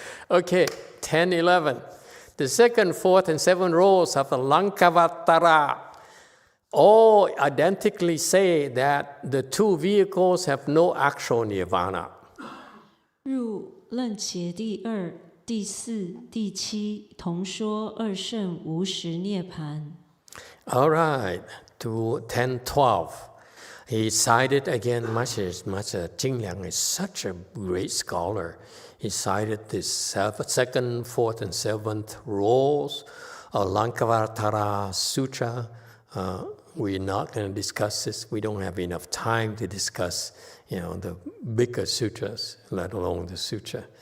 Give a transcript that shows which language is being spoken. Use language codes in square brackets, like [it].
[en] Okay, 10, 11. The second, fourth, and seventh rows of the Lankavatara all identically say that the two vehicles have no actual nirvana. [zh] 入楞伽第二、第四、第七同说二圣无实涅槃。 [en] All right, to 10, 12. He cited again, Master Jingliang is such a great scholar. He cited the second, fourth, and seventh rules of Lankavatara Sutra. We're not going to discuss this. We don't have enough time to discuss, the bigger sutras, let alone the sutra.